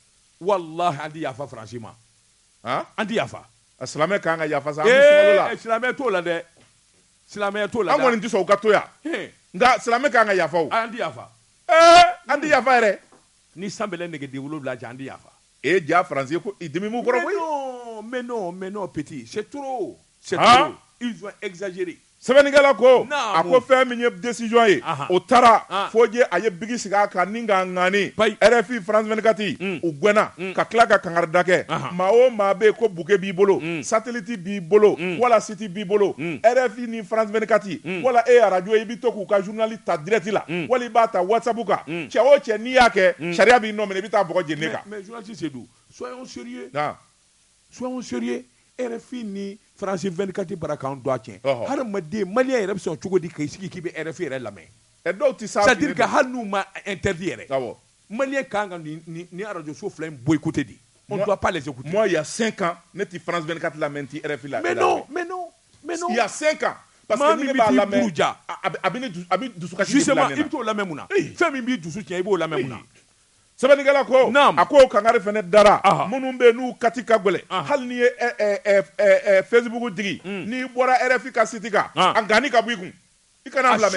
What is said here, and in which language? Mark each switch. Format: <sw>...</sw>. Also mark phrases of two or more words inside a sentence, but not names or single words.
<bm>wallahi an ti yafa Faransi ma an ti yafa silamɛ kan ka yafa sa an bɛ sunkalo la silamɛ t'o la dɛ silamɛ t'o la an kɔni tɛ sɔn u ka to yan nka silamɛ kan ka yafa o an ti yafa an ti yafa yɛrɛ ni sanbɛlɛ nɛgɛden 7 jan an ti yafa ja Faransi ko i dimi m'u kɔrɔ koyi</bm> <fr>mais non petit c'est trop ils ont exagéré</fr> <bm>sɛbɛnnikɛla ko a ko fɛn min ye décision ye o taara fo je a ye bigi sigi a kan ni k'a ŋani RFI France 24 u gɛnna ka tila ka kangarida kɛ maa o maa bɛ yen ko bouquet b'i bolo satellite b'i bolo wala site b'i bolo RFI ni France 24 wala e radio i bɛ to k'u ka journal ta direct la wala i b'a ta WhatsApp kan cɛ o cɛ n'i y'a kɛ sariya b'i nɔ minɛ i bɛ taa bɔgɔ jeni kan mais journaliste Seydou</bm> <fr>soyons sérieux</fr> <bm>RFI ni France 24 bara kan do a tiɲɛ hadamaden malien yɛrɛ bɛ sɔn cogo di k'i sigi k'i bɛ RFI yɛrɛ lamɛn dɔw tɛ sa</bm> <fr>c'est-à-dire que</fr> <bm>hali n'u ma interdit yɛrɛ malien kan ka ni radio so fila in boycotté de</bm> <fr>on ne doit pas les écouter. Moi il y a 5 ans</fr> <bm>ne ti France 24 lamɛn ti RFI la</bm> <fr>mais non il y a 5 ans parce que</fr> <bm>ni ne b'a lamɛn a bɛ dusukasi justement i bɛ t'o lamɛn mun na fɛn min b'i dusu tiɲɛ i b'o lamɛn mun na sɛbɛnnikɛla ko a ko kangari fɛnɛ dara minnu bɛ n'u kati ka gɛlɛn hali n'i ye Facebook digi n'i bɔra RFI ka site kan a gani ka bɔ i kun i kana lamɛn</bm>